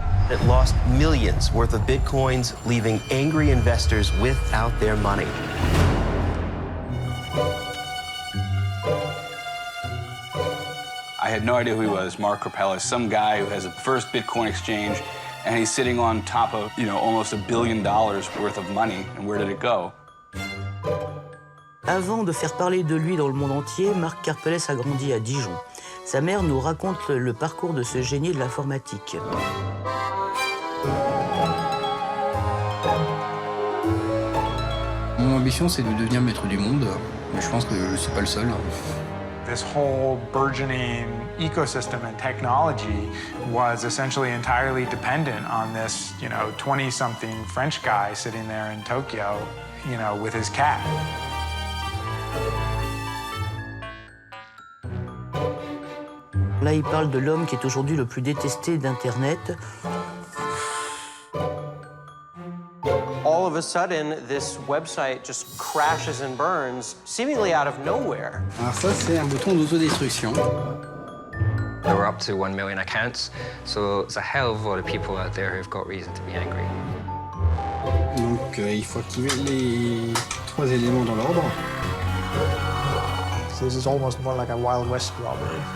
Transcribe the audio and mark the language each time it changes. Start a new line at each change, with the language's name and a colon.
English: It lost millions worth of Bitcoins, leaving angry investors without their money. I had no idea who he was, Mark Karpelès, some guy who has a first Bitcoin exchange, and he's sitting on top of, almost $1 billion worth of money. And where did it go?
French: Avant de faire parler de lui dans le monde entier, Mark Karpelès a grandi à Dijon. Sa mère nous raconte le parcours de ce génie de l'informatique. Mon ambition, c'est de devenir maître du monde, mais je pense que je ne suis pas le seul.
English: This whole burgeoning ecosystem and technology was essentially entirely dependent on this, 20-something French guy sitting there in Tokyo, with his cat.
French: Là, il parle de l'homme qui est aujourd'hui le plus détesté d'Internet.
English: All of a sudden, this website just crashes and burns, seemingly out of nowhere.
French: Alors ça, c'est un bouton d'autodestruction.
English: There were up to 1 million accounts, so it's a hell of a lot of people out there who've got reason to be angry.
French: Donc, il faut activer les 3 éléments dans l'ordre.
English: So this is almost more like a Wild West robbery.